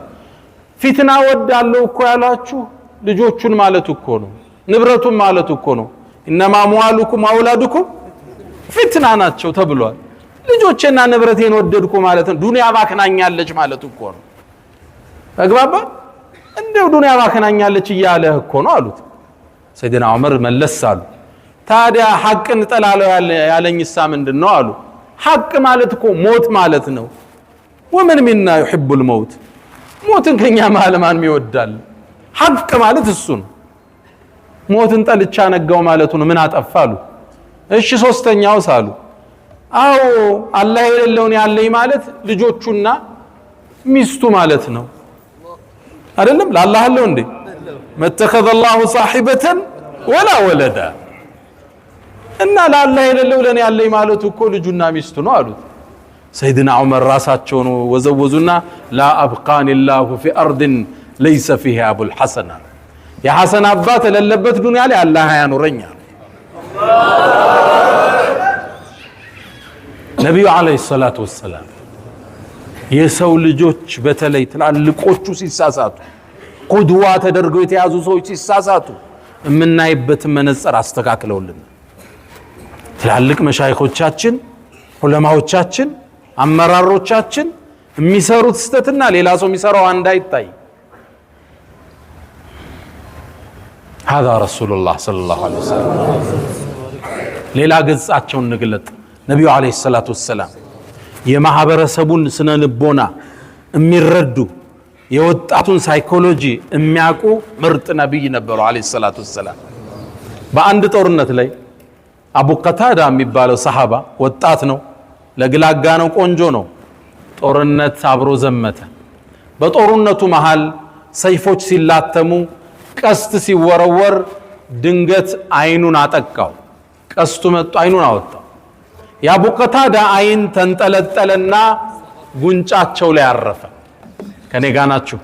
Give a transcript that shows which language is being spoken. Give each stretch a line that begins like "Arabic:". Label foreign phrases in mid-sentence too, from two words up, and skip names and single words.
Amharic: ፊትና ወዳለው እኮ ያላችሁ ልጆቹን ማለት እኮ ነው፣ ንብረቱን ማለት እኮ ነው።
Arabic: إنما أموالكم أولادكم
Amharic: ፊትና ናቸው ተብሏል። ልጆቼና ንብረቴን ወደድኩ ማለት ነው ዱንያ ባከናኛለች ማለት እኮ ነው። ተግባባ? እንደው ዱንያ ባከናኛለች እያለህ እኮ ነው አሉት። ሰይድና ዑመር መለስ አሉ። ታዲያ ሐቅን ጠላለው ያለኝሳ ምንድነው አሉ። ሐቅ ማለት እኮ ሞት ማለት ነው።
Arabic: ومن منا يحب الموت
Amharic: ሞትን ከኛ መሃል ማን ይወዳል? ሐቅ ማለት እሱ ነው። ሞትን ጠልቻ ነገው ማለት ነው። ምን አጠፋሉ? እሺ ሶስተኛው ሳሉ አዎ አላህ የሌለውን ያለኝ ማለት ልጆቹና ሚስቱ ማለት ነው አይደለም? ለአላህ አለው እንዴ? መተኸዘ
Arabic: الله صاحبة ولا ولدا
Amharic: እና ለአላህ የሌለው ለኔ ያለኝ ማለት እኮ ልጁና ሚስቱ ነው አሉት። ሰይድና ዑመር ራሳቸውን ወዘወዙና
Arabic: لا أبقاني الله في أرض ليس فيها أبو الحسن يا حسن
Amharic: አባት ለለበት ዱንያ ላይ አላህ ያኑረኛል። ነብዩ
Arabic: عليه الصلاة والسلام
Amharic: የሰው ልጆች በተለይ ትላልቆቹ ሲሳሳቱ ቁድዋ ተደርገው የተያዙ ሰዎች ሲሳሳቱ እምናይበት መነጽር አስተካክለውልን ትላልቅ መሻይኾቻችን ዑለማዎቻችን አመራሮቻችን የሚሰሩት ስተትና ሌላ ሰው የሚሰራው አንድ አይታይ።
Arabic: هذا رسول الله صلى الله عليه وسلم
Amharic: ሌላ ገጻቸውን ንግለጥ ነብዩ
Arabic: عليه الصلاة والسلام
Amharic: የማህበረሰቡን ስነ ልቦና የሚረዱ የወጣቱን ሳይኮሎጂ የሚያውቁ ምርጥ ነብይ ነበሩ
Arabic: عليه الصلاة والسلام።
Amharic: በአንድ ጦርነት ላይ አቡ ቀታዳ የሚባለው ሰሃባ ወጣት ነው፣ ለግላጋ ነው፣ ቆንጆ ነው። ጦርነት አብሮ ዘመተ። በጦርነቱ መሃል ሰይፎች ሲላተሙ ቀስት ሲወረወር ድንገት አይኑን አጠቃው። ቀስቱ መጥቶ አይኑን አወጣው። የአቡ ቀታዳ አይን ተንጠለጠለና ጉንጫቸው ላይ አረፈ። ከኔ ጋር ናችሁ?